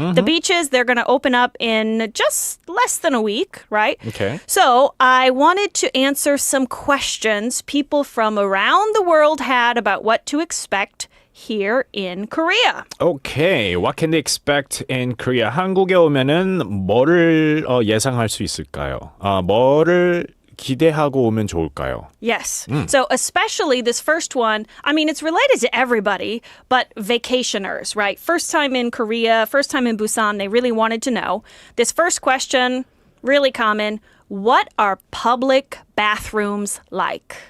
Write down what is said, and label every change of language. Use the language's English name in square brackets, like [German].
[English] The beaches, they're going to open up in just less than a week, right? Okay. So I wanted to answer some questions people from around the world had about what to expect here in Korea. Okay, what can they expect in Korea? [Korean] 한국에 오면은 뭐를 예상할 수 있을까요? 뭐를 기대하고 오면 좋을까요? [English] Yes. So especially this first one, I mean, it's related to everybody, but vacationers, right? First time in Korea, first time in Busan, they really wanted to know. This first question, really common. What are public bathrooms like?